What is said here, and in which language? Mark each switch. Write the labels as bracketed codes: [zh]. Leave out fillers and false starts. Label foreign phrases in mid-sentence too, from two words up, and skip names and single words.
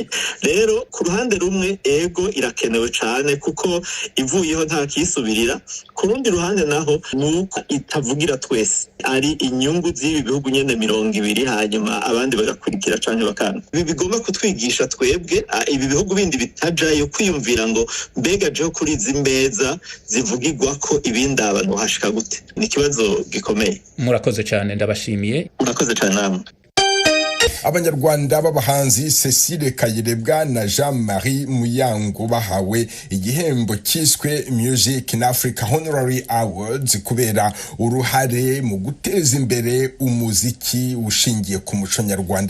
[rn] Rero ku ruhande rumwe ego irakenewe cane kuko ivuyeho nta kisubirira, ku rundi ruhande naho nuko itavugira twese, ari inyungu z'ibi bihugu nyene 200 hanyuma abandi bagakurikira canke bakanga. Ibi bigomba kutwigisha twebwe ibi bihugu bindi bitajayo kwiyumvira ngo mbega jeho kuri izi mbeza zivugirwa ko ibindi abantu hashika gute. Ni ikibazo gikomeye. [rw] Murakoze cyane, ndabashimiye. Murakoze cyane namwe. Abanyarwanda b'abahanzi Cecile Kayirebwa na Jean-Marie Muyango bahawe igihembo cyiswe Music in Africa Honorary Awards kubera uruhare mu guteza imbere umuziki ushingiye ku muco nyarwanda.